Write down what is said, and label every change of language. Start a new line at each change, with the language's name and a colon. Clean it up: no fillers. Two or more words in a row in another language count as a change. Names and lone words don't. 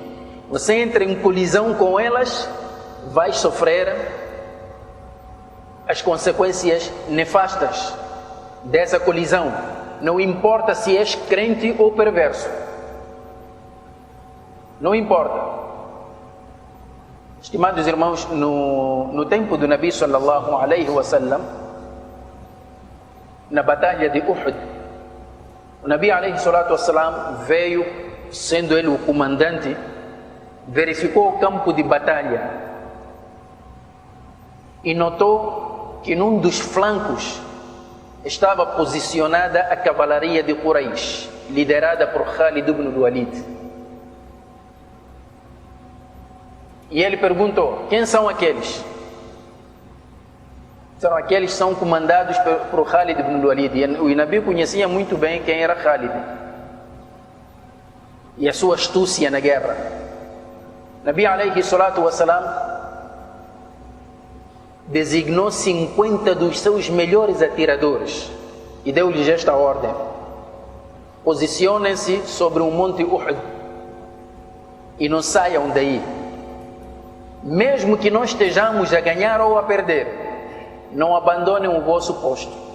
Portuguese: Você entra em colisão com elas, vai sofrer as consequências nefastas dessa colisão. Não importa se és crente ou perverso. Não importa. Estimados irmãos, no tempo do
Arabic: نبي صلى الله عليه وسلم,
Portuguese: na batalha de Uhud, o
Arabic: نبي عليه الصلاة والسلام
Portuguese: veio, sendo ele o comandante, verificou o campo de batalha e notou que num dos flancos estava posicionada a cavalaria de Quraysh, liderada por Khalid ibn Walid. E ele perguntou: quem são aqueles? Disseram: aqueles são comandados por Khalid ibn Walid. E o Nabi conhecia muito bem quem era Khalid e a sua astúcia na guerra.
Arabic: نبي عليه الصلاة والسلام
Portuguese: designou 50 dos seus melhores atiradores e deu-lhes esta ordem: posicionem-se sobre o monte Uhud e não saiam daí. Mesmo que nós estejamos a ganhar ou a perder, não abandonem o vosso posto.